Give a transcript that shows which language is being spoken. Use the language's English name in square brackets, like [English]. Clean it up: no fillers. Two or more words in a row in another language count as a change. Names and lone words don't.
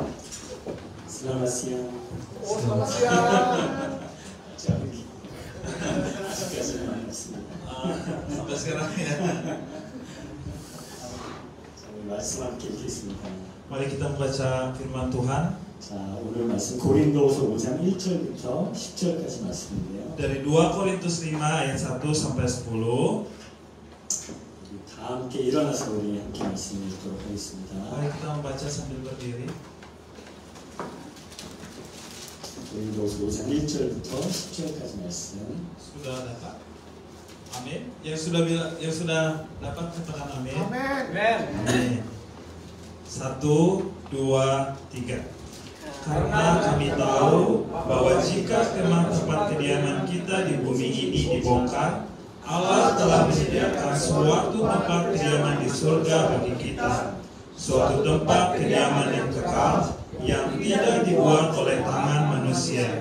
[Indonesian] Selamat siang. Selamat siang. Canggih. [Korean] 아직까지는 많았습니다. [Indonesian] Sampai sekarang ya. [Korean] 말씀 함께 읽겠습니다. [Indonesian] Mari kita membaca firman Tuhan [Korean] 자, 오늘 말씀 고린도후서 5장 1절부터 10절까지 말씀인데요. [Indonesian] dari 2 Korintus 5 ayat 1 sampai 10. [Korean] 다 함께 일어나서 우리 함께 말씀을 읽도록 하겠습니다. [Indonesian] Mari kita membaca sambil berdiri. [Korean] 고린도후서 5장 1절부터 10절까지 말씀. [Indonesian] Sudah dapat? Amin. Yang sudah dapat katakan amin. Amin. 1, 2, 3. Karena kami tahu bahwa jika kemah tempat kediaman kita di bumi ini dibongkar, Allah telah menyediakan suatu tempat kediaman di surga bagi kita, suatu tempat kediaman yang kekal yang tidak dibuat oleh tangan manusia.